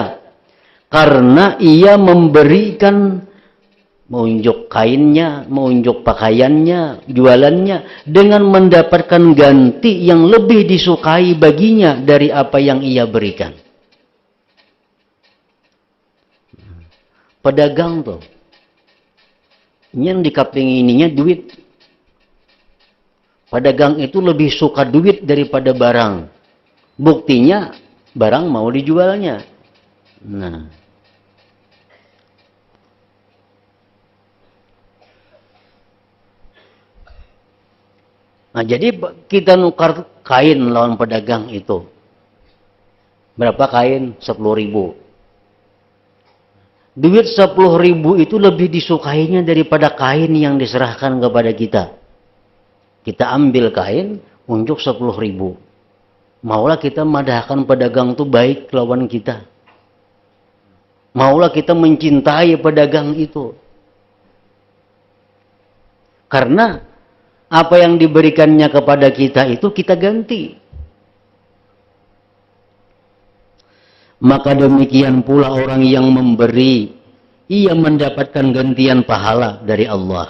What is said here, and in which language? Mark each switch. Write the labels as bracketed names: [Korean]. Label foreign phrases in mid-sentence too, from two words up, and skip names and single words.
[Indonesian] Karena ia memberikan, menunjuk kainnya, menunjuk pakaiannya, jualannya, dengan mendapatkan ganti yang lebih disukai baginya dari apa yang ia berikan. [Banjar] Pedagang tuh, yang dikaping ininya duit. [Indonesian] Pedagang itu lebih suka duit daripada barang. Buktinya barang mau dijualnya. [Banjar] Nah, jadi kita nukar kain lawan pedagang itu. [Indonesian] Berapa kain? 10.000. Duit 10.000 itu lebih disukainya daripada kain yang diserahkan kepada kita. Kita ambil kain untuk 10.000. [Banjar] Maulah kita madahkan pedagang itu baik lawan kita. [Indonesian] Maulah kita mencintai pedagang itu. Karena apa yang diberikannya kepada kita itu kita ganti. Maka demikian pula orang yang memberi, ia mendapatkan gantian pahala dari Allah.